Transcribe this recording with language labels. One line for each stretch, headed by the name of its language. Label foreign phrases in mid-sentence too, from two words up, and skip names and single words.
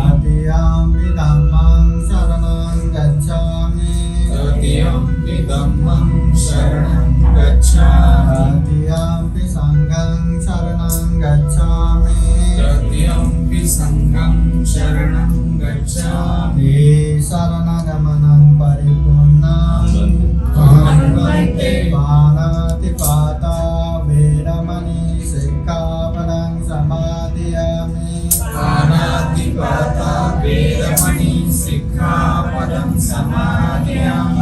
Pali: तृतीयम्पि धम्मं शरणं गच्छामि तृतीयम्पि धम्मं शरणं गच्छामि तृतीयम्पि संघं शरणं गच्छामि तृतीयम्पि संघं शरणं गच्छामि शरणगमनं परिपूर्णं पाणातिपाता वेरमणि सिक्खापदं समादयामि पाणातिपाता वेरमणि सिक्खापदं समादयामि